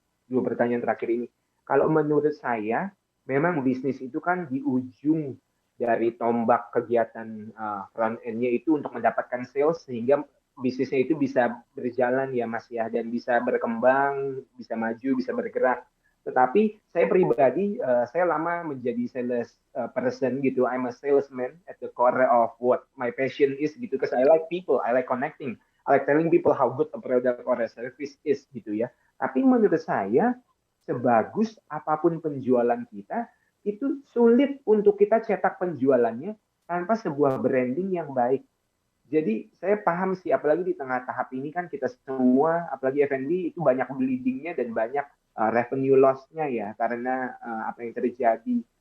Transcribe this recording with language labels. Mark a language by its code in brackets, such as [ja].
[id] 2 pertanyaan terakhir ini. Kalau menurut saya, memang bisnis itu kan di ujung dari tombak kegiatan front end-nya itu untuk mendapatkan sales sehingga bisnisnya itu bisa berjalan ya Mas ya, dan bisa berkembang, bisa maju, bisa bergerak. Tetapi saya pribadi, saya lama menjadi sales person gitu. [en] I'm a salesman at the core of what my passion is gitu. Because I like people, I like connecting, I like telling people how good a product or a service is gitu ya. [id] Tapi menurut saya sebagus apapun penjualan kita, itu sulit untuk kita cetak penjualannya tanpa sebuah branding yang baik. Jadi saya paham sih, apalagi di tengah tahap ini kan kita semua, apalagi F&B itu banyak bleedingnya dan banyak revenue loss-nya ya, karena apa yang terjadi.